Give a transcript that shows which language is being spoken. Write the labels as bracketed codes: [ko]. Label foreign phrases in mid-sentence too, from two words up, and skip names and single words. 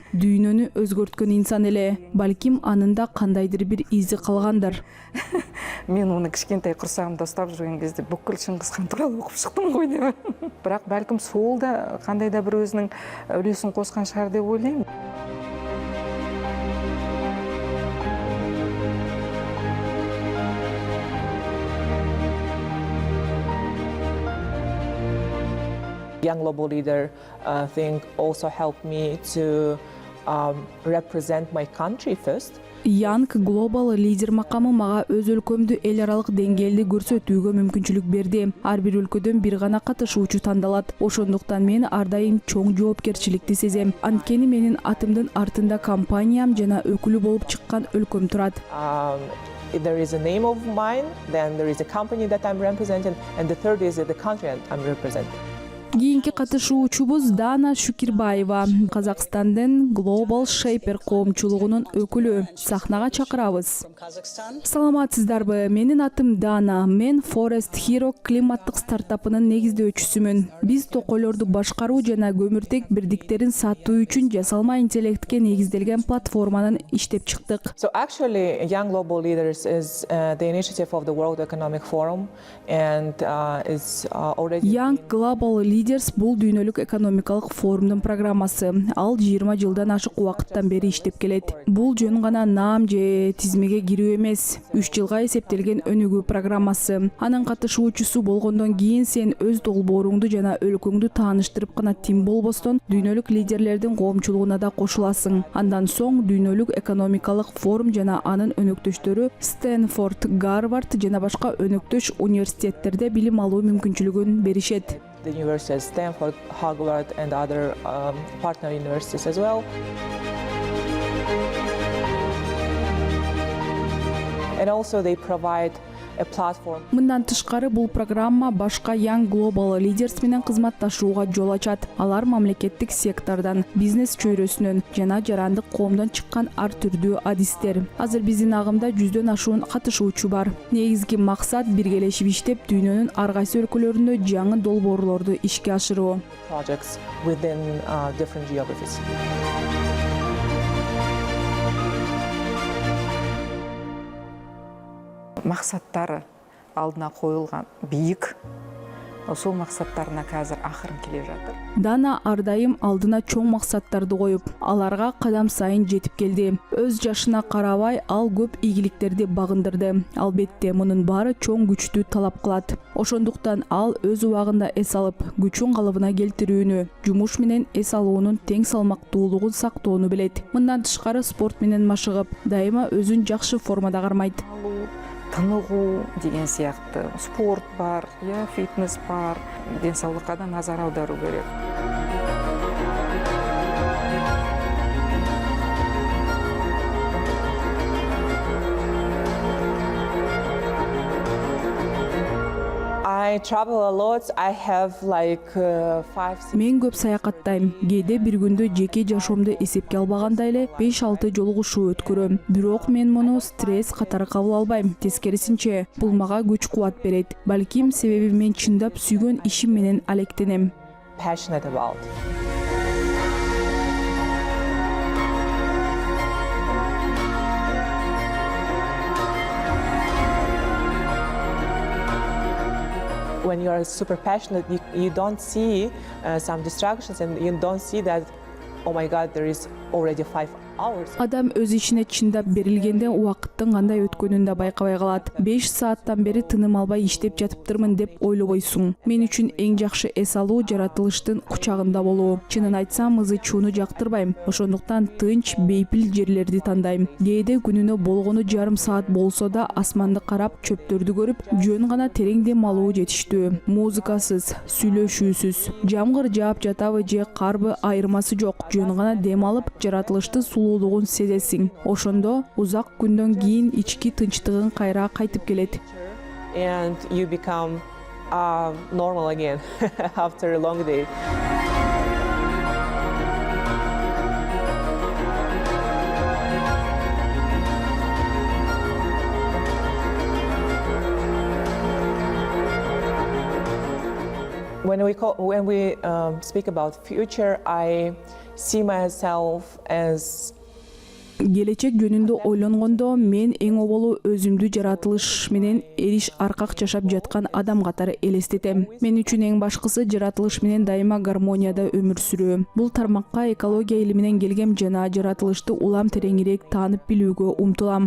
[ky] Дүйнөнү өзгөрткөн инсан эле. Балким анында кандайдыр бир изи калгандыр. Мен уну кичкентай курсагымда уктап жүргөн кезде бүкүл Чыңгыз хан тууралуу окуп чыктым го деп. Бирок балким сол да кандай да бир өзүнүн үлесин коскон шаар деп ойлойм. [en] Young Global Leader thing also helped me to represent my country first. [ky] Young Global Leader макамы мага өз өлкөмдү эл аралык деңгээлде көрсөтүүгө мүмкүнчүлүк берди. Ар бир өлкөдөн бир гана катышуучу тандалат. Ошондуктан мен ар дайым чоң жоопкерчиликти сезем. Анткени менин атымдын артында компаниям жана өкүлү болуп чыккан өлкөм турат. [en] If there is a name of mine, then there is a company that I'm representing, and the third is the country I'm representing. [ky] Кийинки катышуучубуз Дана Шукирбаева, Казакстандын Global Shaper коомчулугунун өкүлү. Сахнага чакырабыз. Саламатсыздарбы? Менин атым Дана. Мен Forest Hero климаттык стартапынын негиздөөчүсүмүн. Биз токойлорду башкаруу жана көмүртек бирдиктерин сатуу үчүн жасалма интеллектке негизделген платформанын иштеп чыктык. [en] So actually, Young Global Leaders is the initiative of the World Economic Forum, and is already. [ky] Young Global Leaders бул дүйнөлүк экономикалык форумдун программасы. Ал 20 жылдан ашык убакыттан бери иштеп келет. Бул жөн гана наам же тизмеге кирүү эмес. 3 жылга эсептелген өнүгүү программасы. Анын катышуучусу болгондон кийин сен өз долбооруңду жана өлкөңдү тааныштырып гана тим болбостон, дүйнөлүк лидерлердин коомчулугуна да кошуласың. Андан соң дүйнөлүк экономикалык форум жана анын өнөктөштөрү Стэнфорд, Гарвард жана башка өнөктөш университеттерде билим алуу мүмкүнчүлүгүн беришет. [en] The universities, Stanford, Harvard, and other partner universities as well. And also they provide a platform. [ky] Мындан тышкары бул программа башка Young Global Leaders менен кызматташууга жол ачат. Алар мамлекеттик сектордон, бизнес чөйрөсүнөн жана жарандык коомдон чыккан ар түрдүү адистер. Азыр биздин агымда 100дөн ашуун катышуучу бар. Негизги максат биргелешип иштеп дүйнөнүн ар кайсы өлкөлөрүндө жаңы долбоорлорду ишке ашыруу. [en] Projects within different geographies. [kk] Мақсаттары алдына қойылған биік, сол мақсаттарына қазір ақырын келе жатыр. [ky] Дана ардайым алдына чоң максаттарды коюп, аларга кадам сайын жетип келди. Өз жашына карабай, ал көп ийгиликтерди багындырды. Албетте, мунун баары чоң күчтү талап кылат. Ошондуктан ал өз убагында эс алып, күчүн калыбына келтирүүнү, жумуш менен эс алуунун тең салмактуулугун сактоону билет. Мындан тышкары спорт менен машыгып, дайыма өзүн жакшы формада кармайт. [kk] Тынығу деген сияқты спорт бар, фитнес бар, денсаулыққа да назар аудару керек. [en] I travel a lot. I have like 5-6. [ky] Мен көп саякаттайм. Кээде бир күндө жеке жашоомду эсепке албаганда эле 5-6 жолугушуу өткөрөм. Бирок мен муну стресс катары кабыл албайм. Тескерисинче, бул мага күч кубат берет. Балким себеби мен чындап сүйгөн ишим менен алектенем. [en] Passionate about. When you are super passionate, you don't see some distractions, and you don't see that, oh my God, there is already 5 hours. [ky] Адам өз ишине чындап берилгенде убакыттын кандай өткөнүн да байкабай калат. 5 сааттан бери тыным албай иштеп жатыптырмын деп ойлобойсуң. Мен үчүн эң жакшы эс алуу жаратылыштын кучагында болуу. Чынын айтсам, ызы чууну жактырбайм. Ошондуктан тынч, бейпил жерлерди тандайм. Кээде күнүнө болгону жарым саат болсо да асманды карап, чөптөрдү көрүп, жөн гана терең дем алуу жетиштүү. Музыкасыз, сүйлөшүүсүз, жамгыр жаап жатабы же карбы айырмасы жок. Жөн гана дем алып, жаратылыштын сулуулугун сезесиң. Ошондо узак күндөн кийин ички тынчтыгың кайра кайтып келет. [en] And you become normal again after a long day. When we speak about future, I see myself as [ky] Келечек жөнүндө ойлонгондо мен эң оболу өзүмдү жаратылыш менен эриш аркак жашап жаткан адам катары элестетем. Мен үчүн эң башкысы жаратылыш менен дайыма гармонияда өмүр сүрүү. Бул тармакка экология илиминен келгем жана жаратылышты улам тереңирээк таанып билүүгө умтулам.